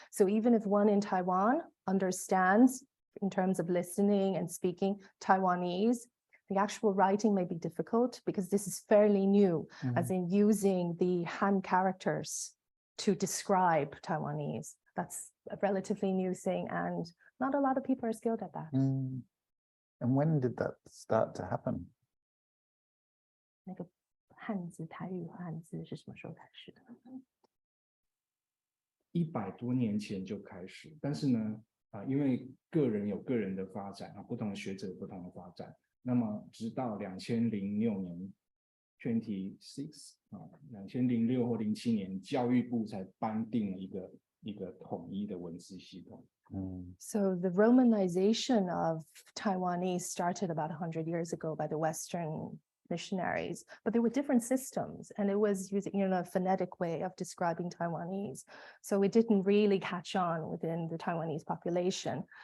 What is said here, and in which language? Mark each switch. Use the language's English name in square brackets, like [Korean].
[English] So even if one in Taiwan understands in terms of listening and speaking Taiwanese, the actual writing may be difficult because this is fairly new, as in using the Han characters to describe Taiwanese. That's a relatively new thing, and not a lot of people are skilled at that. And when did that start to happen? [Chinese] 那个汉字台语汉字是什么时候开始的？ 100多年前就开始，但是呢，因为个人有个人的发展不同的学者有不同的发展，那么直到2006年262006或07年，教育部才颁定了一个统一的文字系统。 [English] So the Romanization of Taiwanese started about 100 years ago by the Western missionaries, but there were different systems, and it was using a phonetic way of describing Taiwanese. So it didn't really catch on within the Taiwanese population.